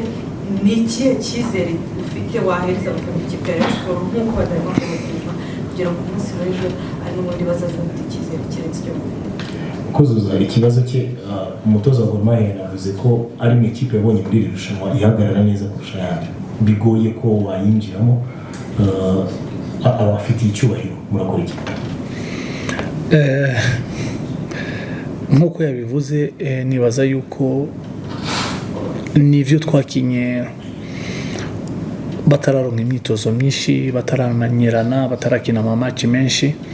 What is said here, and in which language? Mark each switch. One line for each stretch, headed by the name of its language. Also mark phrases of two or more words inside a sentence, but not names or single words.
Kinyarwanda: Ni ikihe cyizere ufite wahereza abafana b'ikipe ya Rayon Sport nk'uko badarimo kumenya kugira ngo umunsi w'ejo ari n'ubundi bazaza bafite icyizere kirenze icyo bafite? Kuzuza ikibazo cye, umutoza wa Goma yavuze ko ari mu ikipe yabonye muri iri rushanwa ihagarara neza kurusha ayandi, bigoye ko wayinjiramo, abafitiye icyubahiro. Murakora iki?
Rundi: Nkuko yabivuze, nibaza yuko nivyo twakinye batararonka imyitozo myinshi, batarananyerana, batarakina amamatch menshi.